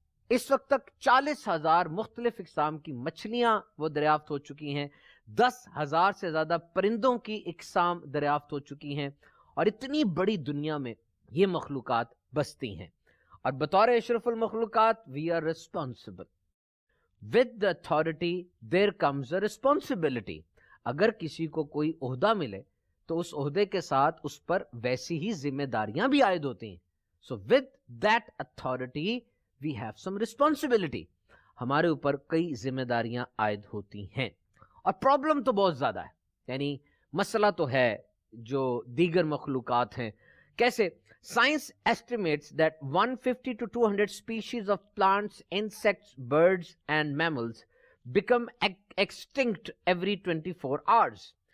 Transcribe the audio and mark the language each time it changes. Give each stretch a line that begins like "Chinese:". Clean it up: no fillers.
Urdu: اس وقت تک 40,000 مختلف اقسام کی مچھلیاں وہ دریافت ہو چکی ہیں، 10,000 سے زیادہ پرندوں کی اقسام دریافت ہو چکی ہیں، اور اتنی بڑی دنیا میں یہ مخلوقات بستی ہیں۔ اور بطور اشرف المخلوقات
English: we are responsible. With the authority there comes a responsibility.
Urdu: اگر کسی کو کوئی عہدہ ملے تو اس عہدے کے ساتھ اس پر ویسی ہی ذمہ داریاں بھی عائد ہوتی ہیں۔
English: So with that authority we have some responsibility.
Urdu: ہمارے اوپر کئی ذمہ داریاں عائد ہوتی ہیں، اور پرابلم تو بہت زیادہ ہے، یعنی مسئلہ تو ہے جو دیگر مخلوقات ہیں۔ کیسے؟
English: Science estimates that 150 to 200 species of plants, insects, birds and mammals become extinct every 24 hours.